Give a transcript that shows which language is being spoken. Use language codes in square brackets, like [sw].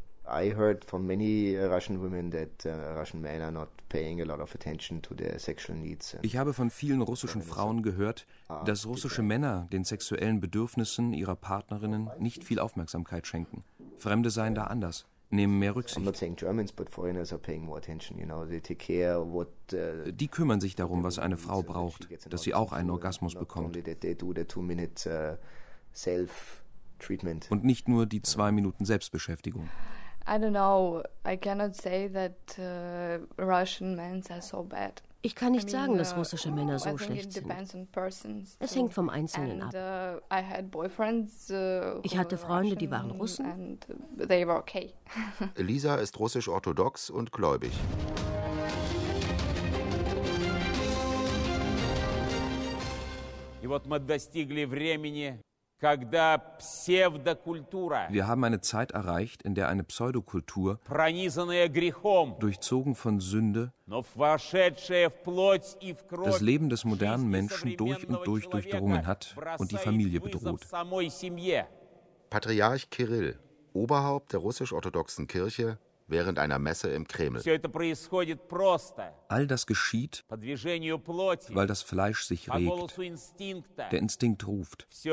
[en] I heard from many Russian women that Russian men are not paying a lot of attention to their sexual needs. [de] Ich habe von vielen russischen Frauen gehört, dass russische Männer den sexuellen Bedürfnissen ihrer Partnerinnen nicht viel Aufmerksamkeit schenken. Fremde seien da anders, nehmen mehr Rücksicht. [en] I'm not saying Germans, but foreigners are paying more attention. You know, they take care of what. [de] Die kümmern sich darum, was eine Frau braucht, dass sie auch einen Orgasmus bekommt. [en] They do the 2-minute self treatment. [de] Und nicht nur die 2 Minuten Selbstbeschäftigung. [en] I don't know. I cannot say that Russian men are so bad. [de] Ich kann nicht sagen, dass russische Männer so schlecht sind. Es hängt vom Einzelnen ab. [en] I had boyfriends. [de] Ich hatte Freunde, die waren Russen. [en] And they were okay. [de] Lisa ist russisch-orthodox und gläubig. [ru] И вот мы достигли времени. Когда псевдокультура, [de] wir haben eine Zeit erreicht, in der eine Pseudokultur, [ru] пронизанная грехом, [de] durchzogen von Sünde, [ru] но вошедшая в плоть и в кровь, [de] das Leben des modernen Menschen durch und durch durchdrungen hat und die Familie bedroht. Patriarch Kirill, Oberhaupt der russisch-orthodoxen Kirche, während einer Messe im Kreml. All das geschieht, weil das Fleisch sich regt, der Instinkt ruft.